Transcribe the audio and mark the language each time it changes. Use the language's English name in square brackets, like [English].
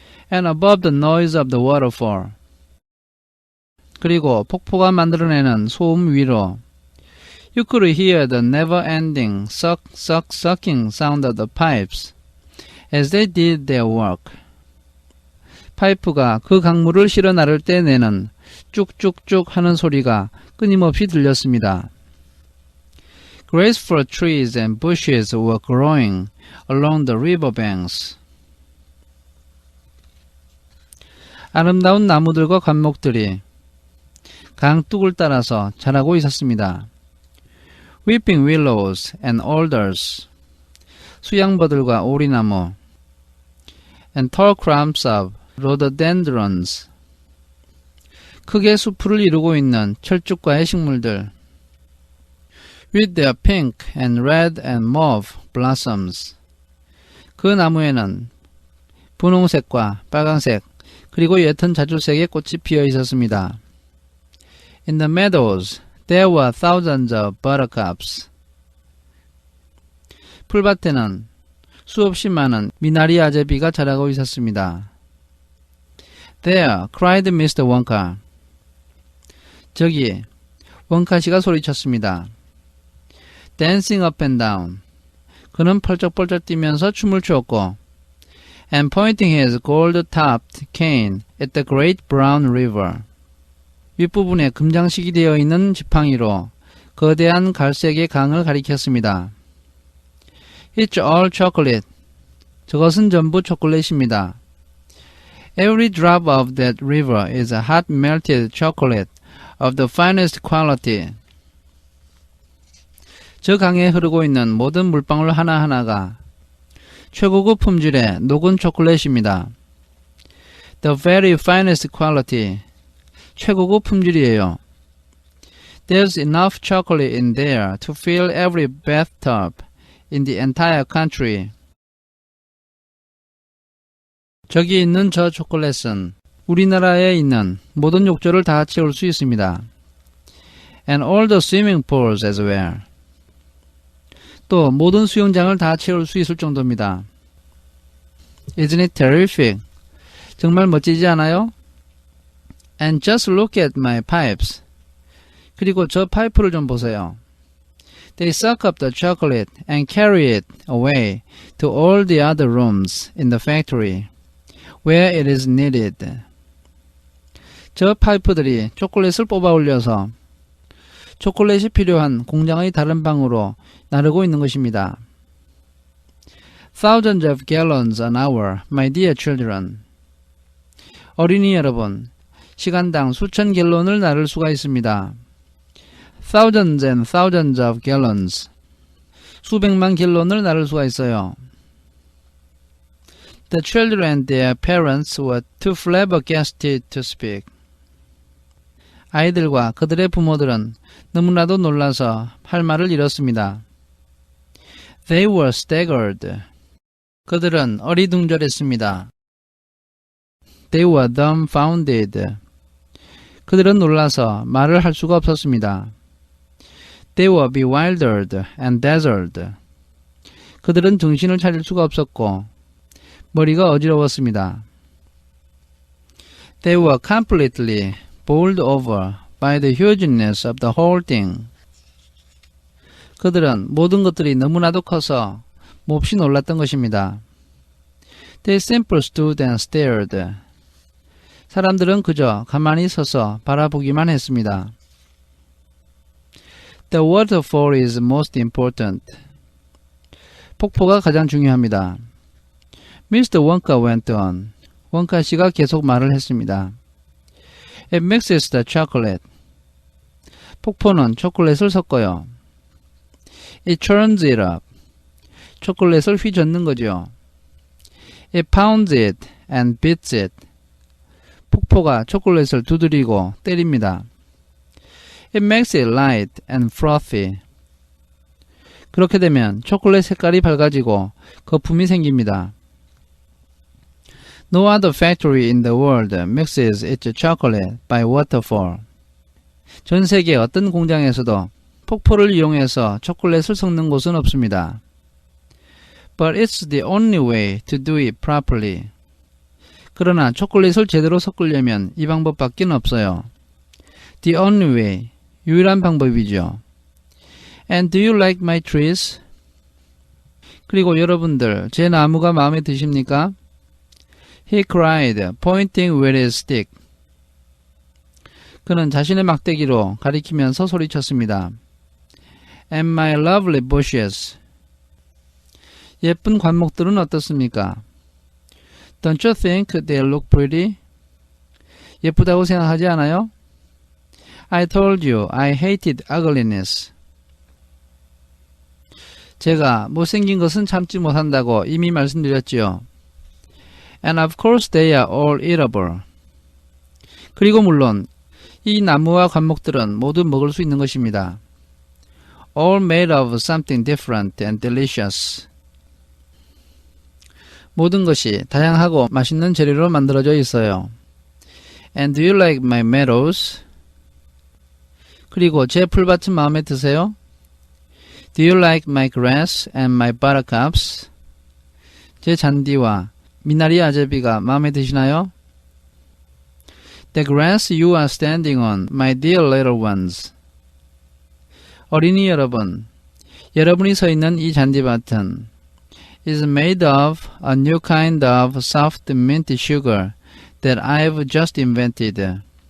[English] And above the noise of the waterfall. [Korean] 그리고 폭포가 만들어내는 소음 위로 [English] You could hear the never-ending sucking sound of the pipes as they did their work. [Korean] 파이프가 그 강물을 실어 나를 때 내는 쭉쭉쭉 하는 소리가 끊임없이 들렸습니다. [English] Graceful trees and bushes were growing along the river banks. [Korean] 아름다운 나무들과 관목들이 강둑을 따라서 자라고 있었습니다. [English] Weeping willows and alders, [Korean] 수양버들과 오리나무, [English] and tall clumps of rhododendrons, [Korean] 크게 수풀을 이루고 있는 철쭉과의 식물들, [English] with their pink and red and mauve blossoms, [Korean] 그 나무에는 분홍색과 빨강색 그리고 옅은 자주색의 꽃이 피어 있었습니다. [English] In the meadows there were thousands of buttercups. [Korean] 풀밭에는 수없이 많은 미나리 아제비가 자라고 있었습니다. [English] There, cried Mr. Wonka. [Korean] 저기, 원카 씨가 소리쳤습니다. [English] Dancing up and down. [Korean] 그는 펄쩍펄쩍 뛰면서 춤을 추었고, [English] and pointing his gold-topped cane at the great brown river. [Korean] 윗부분에 금장식이 되어 있는 지팡이로 거대한 갈색의 강을 가리켰습니다. [English] It's all chocolate. [Korean] 저것은 전부 초콜릿입니다. [English] Every drop of that river is a hot melted chocolate of the finest quality. [Korean] 저 강에 흐르고 있는 모든 물방울 하나하나가 최고급 품질의 녹은 초콜릿입니다. [English] The very finest quality. [Korean] 최고급 품질이에요. [English] There's enough chocolate in there to fill every bathtub in the entire country. [Korean] 저기 있는 저 초콜릿은 우리나라에 있는 모든 욕조를 다 채울 수 있습니다. [English] And all the swimming pools as well. [Korean] 또 모든 수영장을 다 채울 수 있을 정도입니다. [English] Isn't it terrific? [Korean] 정말 멋지지 않아요? [English] And just look at my pipes. [Korean] 그리고 저 파이프를 좀 보세요. [English] They suck up the chocolate and carry it away to all the other rooms in the factory where it is needed. [Korean] 저 파이프들이 초콜릿을 뽑아 올려서 초콜릿이 필요한 공장의 다른 방으로 나르고 있는 것입니다. [English] Thousands of gallons an hour, my dear children. [Korean] 어린이 여러분, 시간당 수천 갤론을 나를 수가 있습니다. [English] Thousands and thousands of gallons. [Korean] 수백만 갤론을 나를 수가 있어요. [English] The children and their parents were too flabbergasted to speak. [Korean] 아이들과 그들의 부모들은 너무나도 놀라서 할 말을 잃었습니다. [English] They were staggered. [Korean] 그들은 어리둥절했습니다. [English] They were dumbfounded. [Korean] 그들은 놀라서 말을 할 수가 없었습니다. [English] They were bewildered and dazzled. [Korean] 그들은 정신을 차릴 수가 없었고 머리가 어지러웠습니다. [English] They were completely bowled over by the hugeness of the whole thing. [Korean] 그들은 모든 것들이 너무나도 커서 몹시 놀랐던 것입니다. [English] They simply stood and stared. [Korean] 사람들은 그저 가만히 서서 바라보기만 했습니다. [English] The waterfall is most important. [Korean] 폭포가 가장 중요합니다. [English] Mr. Wonka went on. [Korean] 원카 씨가 계속 말을 했습니다. [English] It mixes the chocolate. [Korean] 폭포는 초콜릿을 섞어요. [English] It churns it up. [Korean] 초콜릿을 휘젓는 거죠. [English] It pounds it and beats it. [Korean] 폭포가 초콜릿을 두드리고 때립니다. [English] It makes it light and frothy. [Korean] 그렇게 되면 초콜릿 색깔이 밝아지고 거품이 생깁니다. [English] No other factory in the world mixes its chocolate by waterfall. [Korean] 전 세계 어떤 공장에서도 폭포를 이용해서 초콜릿을 섞는 곳은 없습니다. [English] But it's the only way to do it properly. [Korean] 그러나 초콜릿을 제대로 섞으려면 이 방법밖에 없어요. [English] The only way, [Korean] 유일한 방법이죠. [English] And do you like my trees? [Korean] 그리고 여러분들, 제 나무가 마음에 드십니까? [English] He cried, pointing with his stick. [Korean] 그는 자신의 막대기로 가리키면서 소리쳤습니다. [English] And my lovely bushes. [Korean] 예쁜 관목들은 어떻습니까? [English] Don't you think they look pretty? [Korean] 예쁘다고 생각하지 않아요? [English] I told you I hated ugliness. [Korean] 제가 못생긴 것은 참지 못한다고 이미 말씀드렸지요. [English] And of course they are all eatable. [Korean] 그리고 물론 이 나무와 관목들은 모두 먹을 수 있는 것입니다. [English] All made of something different and delicious. [Korean] 모든 것이 다양하고 맛있는 재료로 만들어져 있어요. [English] And do you like my meadows? [Korean] 그리고 제 풀밭은 마음에 드세요? [English] Do you like my grass and my buttercups? [Korean] 제 잔디와 미나리 아제비가 마음에 드시나요? [English] The grass you are standing on, my dear little ones. [Korean] 어린이 여러분, 여러분이 서 있는 이 잔디밭은 [English] is made of a new kind of soft mint sugar that I've just invented.